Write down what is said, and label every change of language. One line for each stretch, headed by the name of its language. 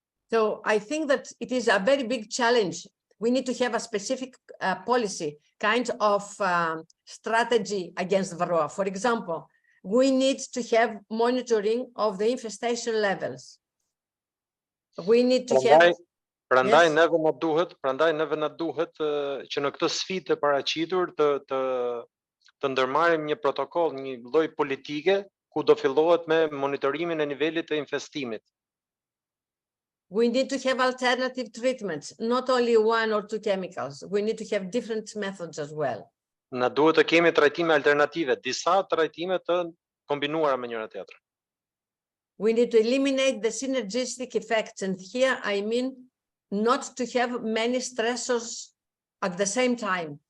English: So I think that it is a very big challenge. We need to have a specific policy, kind of strategy against Varroa. For example, we need to have monitoring of the infestation levels. We need to have...
Albanian: Prandaj neve na duhet që në këtë sfidë të paraqitur të ndërmarrim një protokoll, një lloj politike ku do fillohet me monitorimin e nivelit të infestimit.
English: We need to have alternative treatments, not only one or two chemicals. We need to have different methods as well.
Albanian: Na duhet të kemi trajtime alternative, disa trajtime të kombinuara me njëra tjetrën.
English: We need to eliminate the synergistic effects, and here I mean not to have many stressors at the same time.